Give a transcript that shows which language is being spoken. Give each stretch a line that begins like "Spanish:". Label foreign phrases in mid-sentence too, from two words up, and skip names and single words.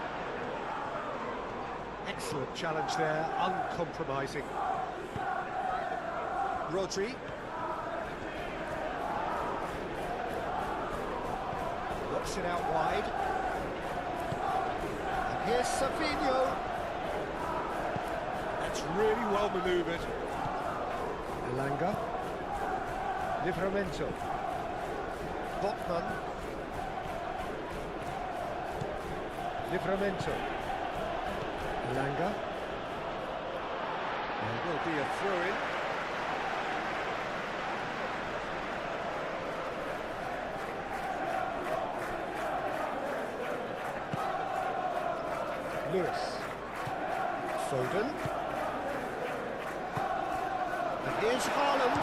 English: Excellent challenge there, uncompromising. Rodri. Works it out wide. And here's Savinho. That's really well manoeuvred. Elanga. Livramento. Botman. Livramento. Elanga. There will be a throw-in. Lewis. Foden. And here's Haaland.